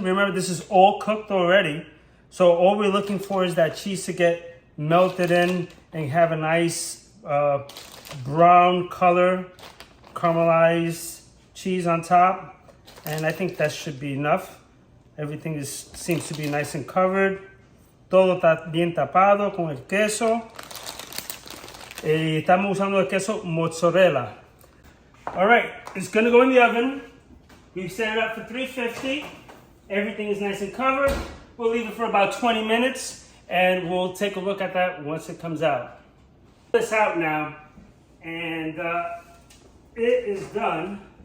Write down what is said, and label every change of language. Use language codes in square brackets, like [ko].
[en] Remember, this is all cooked already. So all we're looking for is that cheese to get melted in and have a nice brown color, caramelized cheese on top. And I think that should be enough. Everything seems to be nice and covered. [es] Todo está bien tapado con el queso. Estamos usando el queso mozzarella. [en] All right, it's gonna go in the oven. We've set it up for 350. Everything is nice and covered. We'll leave it for about 20 minutes and we'll take a look at that once it comes out. This out now, and it is done.